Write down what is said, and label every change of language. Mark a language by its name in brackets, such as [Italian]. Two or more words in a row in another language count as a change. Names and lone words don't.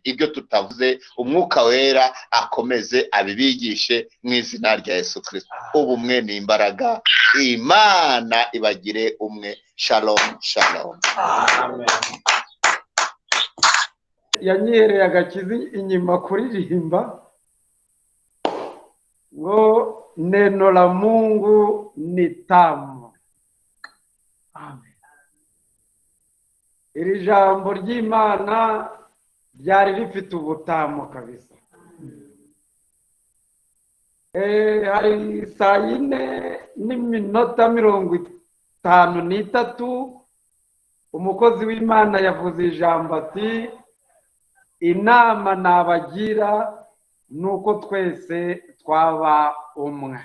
[Kinyarwanda] Ibyo tutavuze Umwuka Wera akomeze abibigishe mu izina rya Yesu Kristo. Ubumwe ni imbaraga. Imana ibagire umwe. [Hebrew] Shalom, shalom. [Kinyarwanda] Amen. Yanyihereye agakiza inyuma kuririmba ngo [Swahili] neno la Mungu ni tamu. [Kinyarwanda] Amen. Iri jambo ry'Imana ryari rifite ubutamu kabisa. Hari saa 4:53 umukozi w'Imana yavuze ijambo ati inama nabagira nuko twese twaba umwe.